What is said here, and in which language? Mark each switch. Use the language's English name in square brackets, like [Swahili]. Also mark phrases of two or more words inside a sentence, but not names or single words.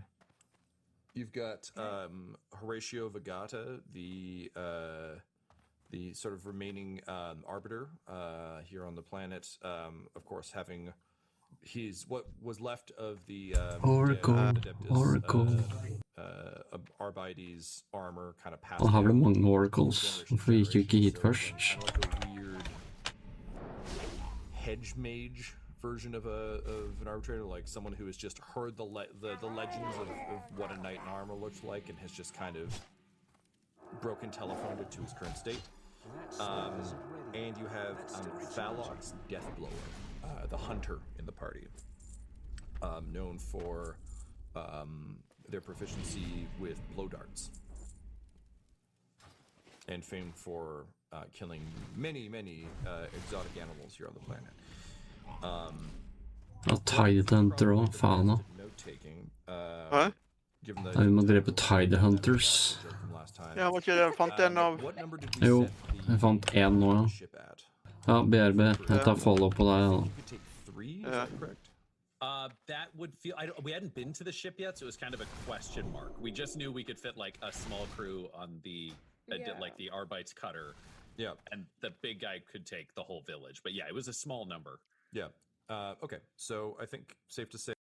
[English] You've got Horatio Vegata, the sort of remaining arbiter here on the planet. Of course, having what was left of the Oracle. Arbides armor kind of passed. [Norwegian] Han har vel mange oracles, for vi gikk jo ikke hit først. [English] Like a weird hedge mage version of an arbitrator, like someone who has just heard the legends of what a knight in armor looks like and has just kind of broken telephoned it to his current state. And you have Thalok's Deathblower, the hunter in the party, known for their proficiency with blow darts and famed for killing many exotic animals here on the planet. [Norwegian] Tide Hunter også, faen da. Hæ? Nei, vi må drepe Tide Hunters. Ja, var ikke det jeg fant en av? Jo, jeg fant en nå, ja. Ja, BRB. Jeg tar follow på deg. [English] You could take 3, is that correct? That would feel. We hadn't been to the ship yet, so it was kind of a question mark. We just knew we could fit like a small crew on the, like the Arbite's cutter. Yeah. And the big guy could take the whole village. But yeah, it was a small number. Yeah. Okay. So I think safe to say.